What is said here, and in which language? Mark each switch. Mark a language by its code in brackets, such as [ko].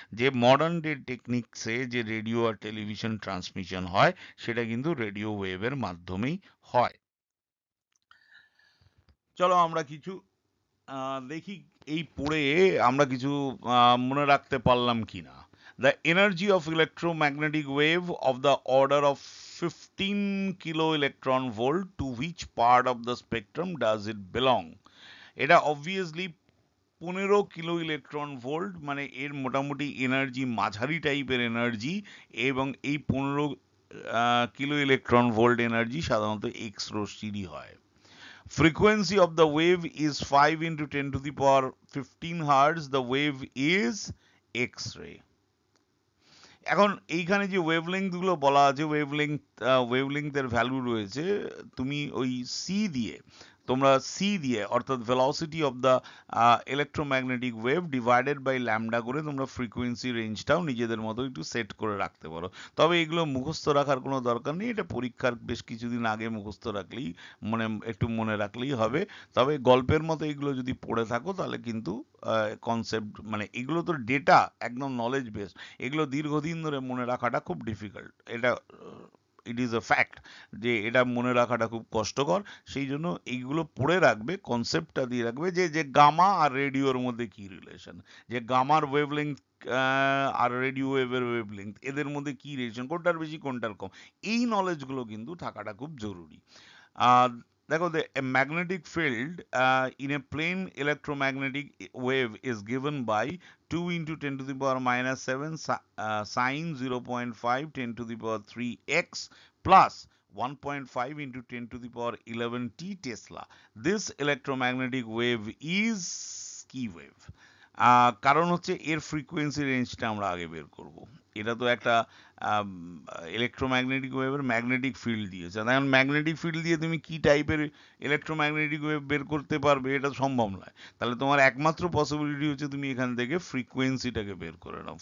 [bn] যে modern day টেকনিক্সে যে radio আর television transmission হয় সেটা কিন্তু রেডিও ওয়েভের মাধ্যমেই হয়। চলো আমরা কিছু দেখি এই পড়ে আমরা কিছু মনে রাখতে পারলাম কিনা। [en] The energy of electromagnetic wave of the order of 50 15 kilo electron volt, to which part of the spectrum does it belong? [bn] এটা obviously 15 কিলো ইলেকট্রন ভোল্ট, মানে এর মোটামুটি এনার্জি মাঝারি টাইপের এনার্জি, এবং এই 15 কিলো ইলেকট্রন ভোল্ট এনার্জি সাধারণত x রশ্মিরই হয়। [en] Frequency of the wave is 5 into 10 to the power 15 hertz. The wave is X-ray. [bn] এখন এইখানে যে ওয়েভলেংথ গুলো বলা আছে, ওয়েভলেংথের ভ্যালু রয়েছে, তুমি ওই সি দিয়ে, তোমরা সি দিয়ে অর্থাৎ velocity of the electromagnetic wave divided by lambda করে তোমরা ফ্রিকোয়েন্সি রেঞ্জটাও নিজেদের মতো একটু সেট করে রাখতে পারো। তবে এগুলো মুখস্থ রাখার কোনো দরকার নেই, এটা পরীক্ষার বেশ কিছুদিন আগে মুখস্থ রাখলেই, একটু মনে রাখলেই হবে। তবে গল্পের মতো এগুলো যদি পড়ে থাকো তাহলে কিন্তু কনসেপ্ট, মানে এগুলো তো ডেটা একদম নলেজ বেস, এগুলো দীর্ঘদিন ধরে মনে রাখাটা খুব ডিফিকাল্ট। এটা [en] it is a fact [bn] যে এটা মনে রাখাটা খুব কষ্টকর। সেই জন্য এইগুলো পড়ে রাখবে, কনসেপ্টটা দিয়ে রাখবে যে গামা আর রেডিওর মধ্যে কি রিলেশন, যে গামার ওয়েভলেংথ আর রেডিও ওয়েভের ওয়েভলেংথ, এদের মধ্যে কি রিলেশন, কোনটার বেশি কোনটার কম, এই নলেজগুলো কিন্তু থাকাটা খুব জরুরি। [en] দেখো, a magnetic field in a plane electromagnetic wave is given by 2 into 10 to the power minus 7 sine 0.5 10 to the power 3x plus 1.5 into 10 to the power 11 t Tesla. This electromagnetic wave is key wave. [bn] কারণ হচ্ছে এর frequency রেঞ্জটা আমরা আগে বের করব। এটা তো একটা ইলেকট্রোম্যাগনেটিক ওয়েভের ম্যাগনেটিক ফিল্ড দিয়েছে, এখন ম্যাগনেটিক ফিল্ড দিয়ে তুমি কি টাইপের ইলেকট্রোম্যাগনেটিক ওয়েভ বের করতে পারবে এটা সম্ভব নয়। তাহলে তোমার একমাত্র পসিবিলিটি হচ্ছে তুমি এখান থেকে ফ্রিকোয়েন্সিটাকে বের করে নাও।